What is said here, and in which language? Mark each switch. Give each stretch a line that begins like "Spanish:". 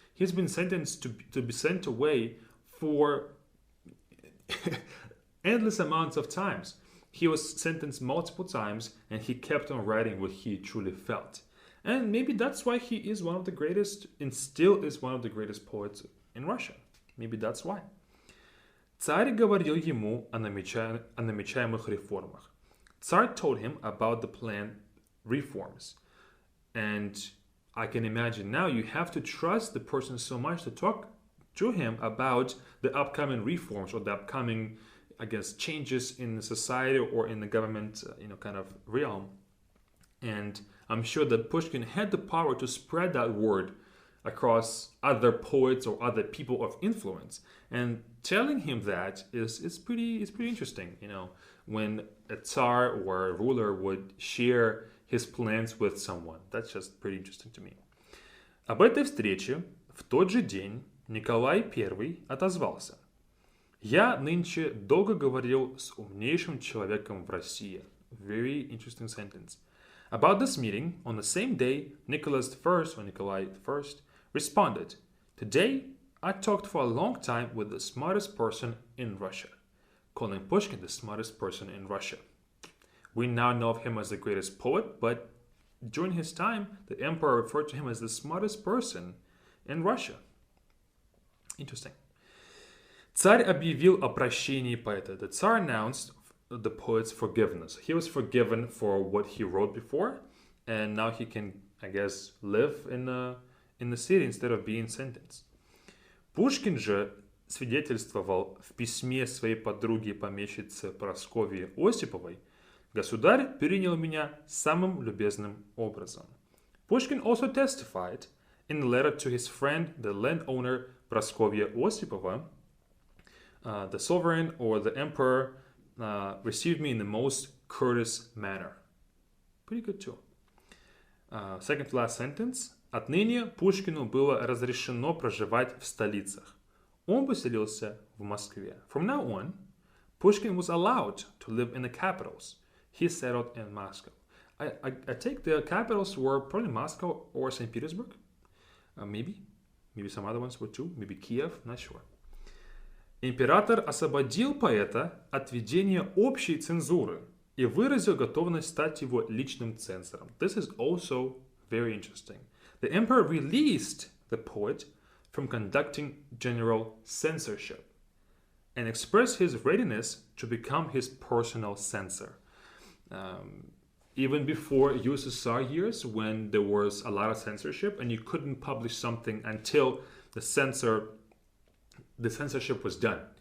English: He's been sentenced to be sent away for endless amounts of times. He was sentenced multiple times, and he kept on writing what he truly felt. And maybe that's why he is one of the greatest, and still is one of the greatest poets in Russia. Maybe that's why.
Russian: Царь говорил ему о намечаемых реформах.
English: Tsar told him about the planned reforms. And I can imagine now you have to trust the person so much to talk to him about the upcoming reforms or the upcoming, I guess, changes in the society or in the government, kind of realm. And I'm sure that Pushkin had the power to spread that word across other poets or other people of influence. And telling him that is pretty interesting. When a Tsar or a ruler would share his plans with someone. That's just pretty interesting to me.
Russian: Об этой встрече в тот же день Николай I отозвался. Я нынче долго говорил с умнейшим человеком в России.
English: Very interesting sentence. About this meeting, on the same day, Nicholas I, or Nikolai I, responded, Today, I talked for a long time with the smartest person in Russia, calling Pushkin the smartest person in Russia. We now know of him as the greatest poet, but during his time, the emperor referred to him as the smartest person in Russia. Interesting.
Russian: Царь объявил о прощении поэта.
English: The Tsar announced the poet's forgiveness. He was forgiven for what he wrote before, and now he can, I guess, live in the city instead of being sentenced.
Russian: Пушкин же свидетельствовал в письме своей подруге помещице Прасковье Осиповой: «Государь принял меня самым любезным образом».
English: Pushkin also testified in a letter to his friend, the landowner Praskovья Осипова, the sovereign or the emperor received me in the most courteous manner. Pretty good too. Second to last sentence.
Russian: Отныне Пушкину было разрешено проживать в столицах. Он поселился в Москве.
English: From now on, Pushkin was allowed to live in the capitals. He settled in Moscow. I take the capitals were probably Moscow or St. Petersburg. Maybe some other ones were too. Maybe Kiev, not sure.
Russian: Император освободил поэта от ведения общей цензуры и выразил готовность стать его личным цензором.
English: This is also very interesting. The emperor released the poet from conducting general censorship and expressed his readiness to become his personal censor. Even before USSR years, when there was a lot of censorship and you couldn't publish something until the censorship was done.